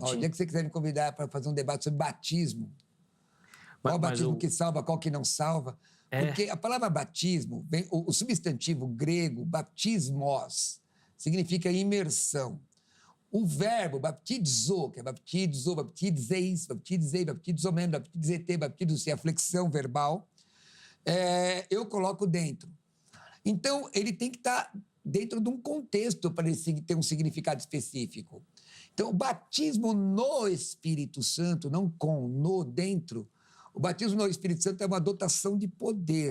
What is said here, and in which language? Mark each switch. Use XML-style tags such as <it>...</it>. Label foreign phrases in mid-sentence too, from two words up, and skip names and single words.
<pt>O dia que você quiser me convidar para fazer um debate sobre batismo, qual o batismo que salva, qual que não salva... Porque a palavra batismo, o substantivo grego, baptismos, significa imersão. O verbo baptizo, que é</pt> <el>βαπτίζω, βαπτίζεις, βαπτίζει, βαπτίζομεν, βαπτίζετε, βαπτίζει,</el> <pt>a flexão verbal, eu coloco dentro. Então, ele tem que estar dentro de um contexto para ele ter um significado específico. Então, o batismo no Espírito Santo, não no dentro. O batismo no Espírito Santo é uma dotação de poder.</pt>